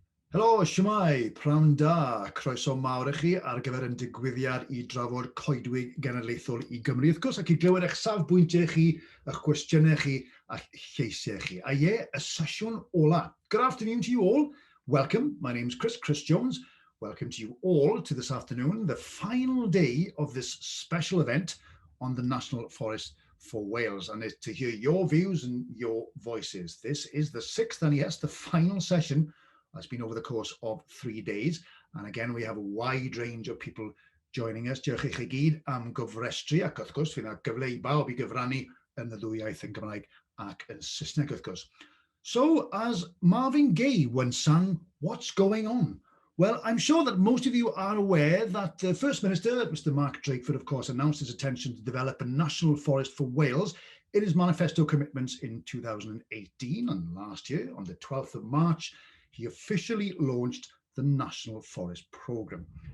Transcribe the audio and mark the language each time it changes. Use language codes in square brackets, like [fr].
[cy] Helo, shwmai, pnawn da, croeso mawr i chi ar gyfer yn digwyddiad i drafod Coedwig Genedlaethol i Gymru, wrth gwrs, ac i glywed eich safbwyntiau chi, eich cwestiynau chi, a lleisiau chi. A y sesiwn ola. [en] Good afternoon to you all. Welcome. My name's Chris Jones. Welcome to you all to this afternoon, the final day of this special event on the National Forest for Wales, and it's to hear your views and your voices. This is the sixth and yes, the final session. It's been over the course of 3 days. And again, we have a wide range of people joining us. [cy] Diolch i chi gyd am gyfrestru, ac wrth gwrs, fydd yna gyfle i bawb i gyfrannu yn y ddwy iaith yn Gymraeg ac yn Saesneg, wrth gwrs. [en] So, as Marvin Gaye once sang, what's going on? Well, I'm sure that most of you are aware that the First Minister, Mr Mark Drakeford, of course, announced his intention to develop a national forest for Wales in his manifesto commitments in 2018. And last year, on the 12th of March, he officially launched the National Forest Programme.